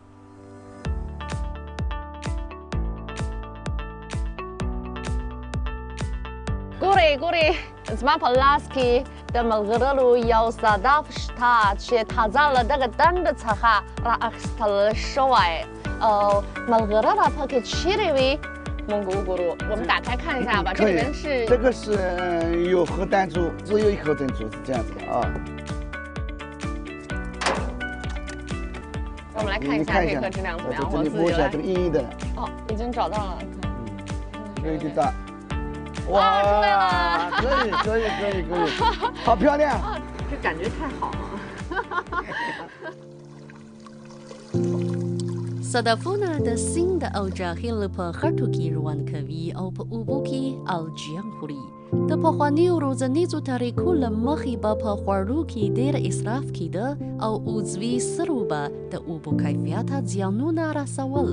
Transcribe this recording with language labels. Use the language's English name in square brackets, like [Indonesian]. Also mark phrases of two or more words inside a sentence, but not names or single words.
[Pashto] ګورئ زما په لاس کې د ملغلرو یو صدف شته چې تازه له دغه ډنډ څخه رااخیستل شوی او ملغلره پکې چیرې وي موږ وګورو. [Chinese] 我们打开看一下吧，这里面是这个是有核弹珠，只有一颗珍珠是这样子的啊。我们来看一下这颗质量怎么样，我自己来。这个硬硬的。哦，已经找到了。有点大。哇，出来了！可以，好漂亮！这感觉太好了。 [Pashto] صدفونه د سیند او جاهل په خټو کې روان کوي او په اوبو کې الجیان خوري. د پخوانیو روزنیزو طریقو له مخې به په خوړو کې ډېر اسراف کېده او عضوي سرو به د اوبو کیفیت ته زیانونه رسول.